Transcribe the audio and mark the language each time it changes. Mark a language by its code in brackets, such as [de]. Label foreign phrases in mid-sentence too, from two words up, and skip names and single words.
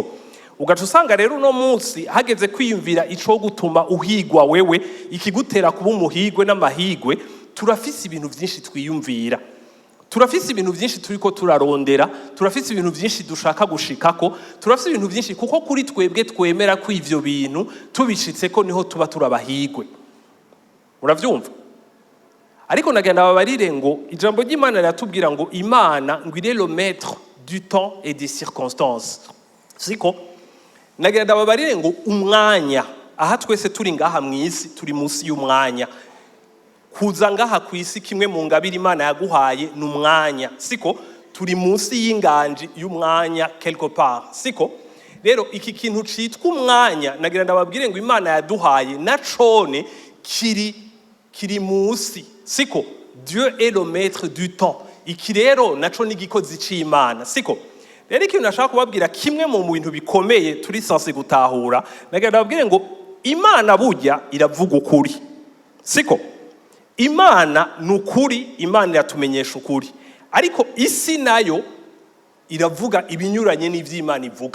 [rn] Ugaca usanga rero uno munsi hageze kwiyumvira ico gutuma uhigwa wewe, ikigutera kuba umuhigwe n'amahigwe, turafise ibintu byinshi twiyumvira, turafise ibintu byinshi turiko turarondera, turafise ibintu byinshi dushaka gushikako, turafise ibintu byinshi, kuko kuri twebwe twemera ko ivyo bintu tubishitseko niho tuba turabahigwe. Muravyumva? Ariko nagenda babarire ngo ijambo ry'Imana riratubwira ngo Imana ngo [fr] il est le maître du temps et des circonstances, [rn] siko? Nagenda babarire ngo umwanya, aha twese turi ngaha mw'isi turi munsi y'umwanya. Kuza ngaha kw'isi kimwe mu ngabire Imana yaguhaye n'umwanya, siko? Turi munsi y'inganji y'umwanya [fr] quelque part, [rn] siko? Rero iki kintu citwa umwanya, nagira ndababwire ngo Imana yaduhaye na cone kiri munsi, siko? [fr] Dieu est le maître du temps. [rn] Iki rero naco ni igikozi c'Imana, siko? Rero ikintu nashaka kubabwira, kimwe mu bintu bikomeye turi sanse gutahura, nagira ndababwire ngo Imana burya iravuga ukuri, siko? Imana nukuri, Imana iratumenyesha ukuri, ariko isi nayo iravuga ibinyuranye n'ivy'Imana ivuga.